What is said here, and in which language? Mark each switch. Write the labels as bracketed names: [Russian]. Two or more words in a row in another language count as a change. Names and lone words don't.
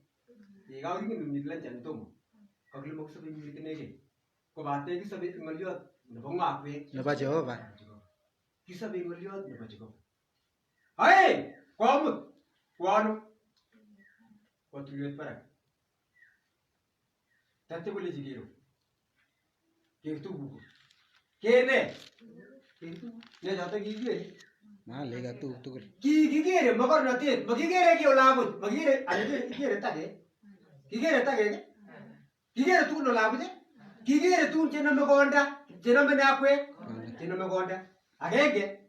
[Kalenjin] Ye kakoring'in myet lanjan tomo. Kakile magsabe myet inekei. Kobate kisabe ng'olyot nebo ng'akwek. Nebo Jehova. Kisabe ng'olyot nebo Jehova. Hai! Komut. Kwano. Kotulwet barak. Tate kolechi kero. Kertu buku. Kene. Kertu. Ne choto kikere. Malega tugul. Kikere mokornotet. Makikere ki olabuch. Makikere. Kikere tage. Kikere tage. Kikere tugul olabuch. Kikere tugul chenome konda. Chenome nakwek. Chenome konda. Agenge.